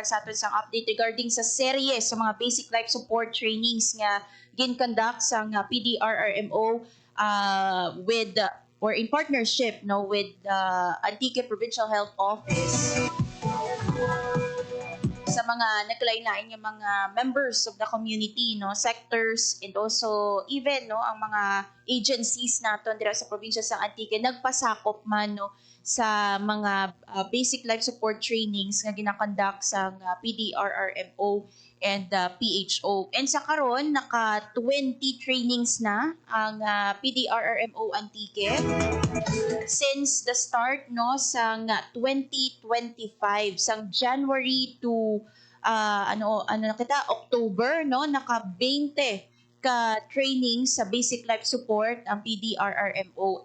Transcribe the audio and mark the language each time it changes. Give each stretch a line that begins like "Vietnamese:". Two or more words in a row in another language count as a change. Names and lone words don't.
Hiligaynon: sa aton sang update regarding sa serye sa mga
English: basic life support trainings
Hiligaynon: nga gin-conduct sang PDRRMO
English: with or in partnership,
Hiligaynon: no, with Antique Provincial Health Office sa mga naglain-lain nga mga
English: members of the community, no, sectors, and also even,
Hiligaynon: no, ang mga agencies naton dira sa probinsya sa Antique nagpasakop man, no, sa mga
English: basic life support trainings
Hiligaynon: nga ginakonduct sa PDRRMO and PHO. And sa karon naka 20 trainings na ang PDRRMO Antique
English: since the start,
Hiligaynon: no, sang 2025 sang January to October, no, naka 20 ka training sa
English: basic life support
Hiligaynon: ang PDRRMO.